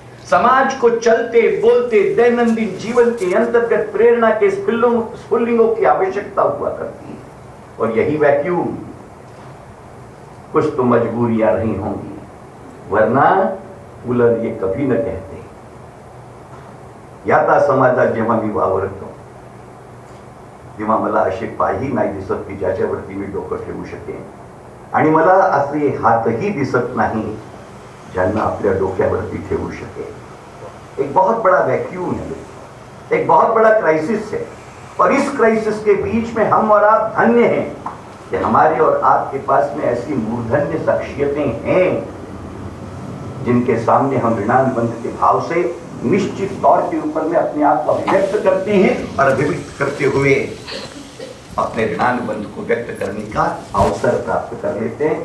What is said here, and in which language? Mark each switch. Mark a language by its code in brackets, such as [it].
[hi] समाज को चलते बोलते दैनंदिन जीवन के अंतर्गत प्रेरणा के स्फुल्लिंगों की आवश्यकता हुआ करती है, और यही वैक्यूम कुछ तो मजबूरियां रही होंगी, वरना उलर ये कभी न कहते। [mr] याता समाजात जेव्हा मी वावरतो तेव्हा मला असे पायही नाही दिसत की ज्याच्यावरती मी डोकं ठेवू शकेन, आणि मला असे हातही दिसत नाही ज्यांना अपने डोक्यावरती ठेवू शके। [hi] एक बहुत बड़ा वैक्यूम है, एक बहुत बड़ा क्राइसिस है, और इस क्राइसिस के बीच में हम और आप धन्य हैं कि हमारे और आपके पास में ऐसी मूर्धन्य शख्सियतें हैं जिनके सामने हम ऋणानुबंध के भाव से निश्चित तौर के ऊपर में अपने आप को अभिव्यक्त करते हैं, और अभिव्यक्त करते हुए अपने ऋणानुबंध को व्यक्त करने का अवसर प्राप्त कर लेते हैं।